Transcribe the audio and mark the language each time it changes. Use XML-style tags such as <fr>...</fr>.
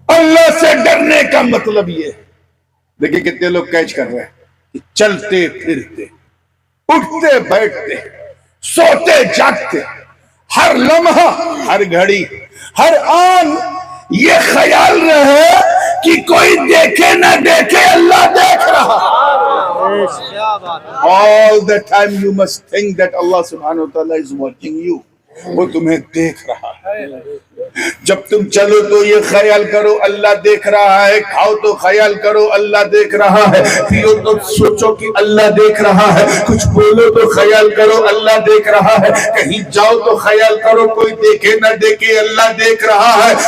<hi>अल्लाह से डरने का मतलब ये है, देखिए कितने लोग कैच कर रहे हैं कि चलते फिरते, उठते बैठते, सोते जागते, हर लम्हा, हर घड़ी, हर आन ये ख्याल रहे कि कोई देखे ना देखे, अल्लाह देख रहा। क्या बात है।</hi> <en>All the time you must think that Allah subhanahu wa ta'ala is watching you.</en> <hi>वो तुम्हें देख रहा है। जब तुम चलो तो ये ख्याल करो अल्लाह देख रहा है, खाओ तो ख्याल करो अल्लाह देख रहा है, पियो तो सोचो कि अल्लाह देख रहा है, कुछ बोलो तो ख्याल करो अल्लाह देख रहा है, कहीं जाओ तो ख्याल करो कोई देखे ना देखे अल्लाह देख रहा है।</hi>